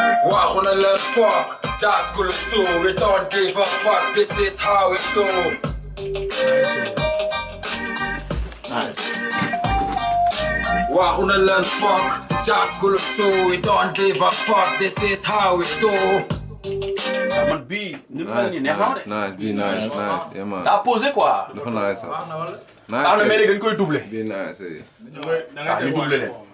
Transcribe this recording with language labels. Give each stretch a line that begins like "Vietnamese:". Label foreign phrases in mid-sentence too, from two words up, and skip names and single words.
Wolof: Waxu na leen
English: fuck, just cool so we don't give a fuck, this is how we do. Nice.
Wolof: Waxu na leen
English: fuck, just cool so we don't give a fuck, this is how we do.
Wolof: Waaw, man bii ni mu mel nii neex na ma de.
English: Nice, nice, nice, nice, yeah, man.
Wolof: Daa
French: posé quoi.
Wolof: Dafa nice, sax. Baax Nice, na, mais eh. léegi dañ koy doubler. Bii nice, eh. Ah, ñu doubler leen.